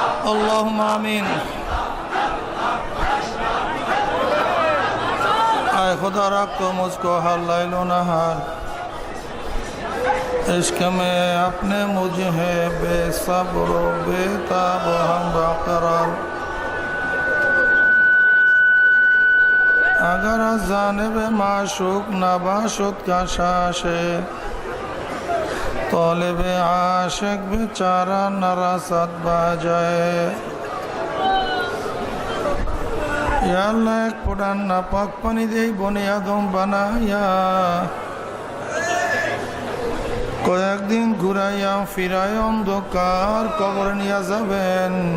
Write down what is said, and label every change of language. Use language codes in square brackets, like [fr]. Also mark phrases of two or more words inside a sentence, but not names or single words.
[ar] اللهم آمین. [ur] اے خدا رکھ تو مجھ کو ہر لیل و نہار عشق میں اپنے مجھے بے صبر و بے تاب و ہم برقرار. [fa] اگر از جانب معشوق نباشد کشش طالب عاشق بیچارہ نرسد বাজায়. [bn] ইয়া আল্লাহ, এক ফোঁটা নাপাক পানি দেই বনে আদম বানাইয়া কয়েকদিন ঘুরাইয়া ফিরায় অন্ধকার কবরে নিয়ে যাবেন.